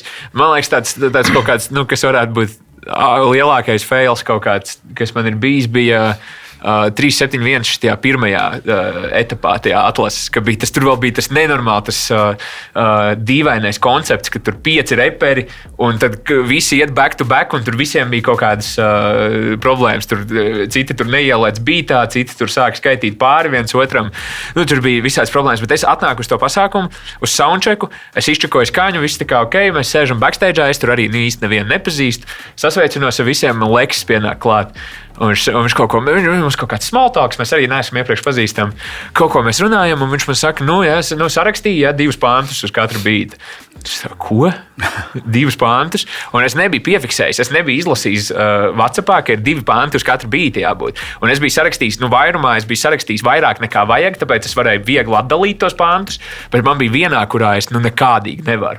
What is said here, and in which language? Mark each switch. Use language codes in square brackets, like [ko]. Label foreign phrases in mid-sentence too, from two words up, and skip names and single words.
[lv] Man liekas, tāds kaut kāds, kas varētu būt lielākais fails kaut kāds, kas man ir bijis, bija 3-7-1 šajā pirmajā etapā, tajā atlases, ka tur vēl bija tas nenormāli, tas dīvainais koncepts, ka tur 5 reperi, un tad visi iet [en] back to back, [lv] un tur visiem bija kaut kādas problēmas. Citi tur neielēc bītā, citi tur sāk skaitīt pāri viens otram. Tur bija visādas problēmas, bet es atnāku uz to pasākumu, uz soundchecku, es izčekoju skaņu, viss tā kā ok, mēs sēžam backstage'ā, es tur arī īsti nevienu nepazīstu, sasveicinos ar visiem, man Leksis pienāk klāt. Un viņš kaut ko, mums kaut kāds [en] small talks, [lv] mēs arī neesam iepriekš pazīstami. Kaut ko mēs runājam, un viņš man saka, es sarakstīju 2 pāntus uz katru bīti. Ko? 2 pāntus? Un es nebiju piefiksējis, es nebiju izlasījis WhatsAppā, ka ir 2 pānti uz katru bīti jābūt. Un es biju sarakstījis, vairumā es biju sarakstījis vairāk nekā vajag, tāpēc es varēju viegli atdalīt tos pāntus, bet man bija vienā, kurā es nekādīgi nevaru.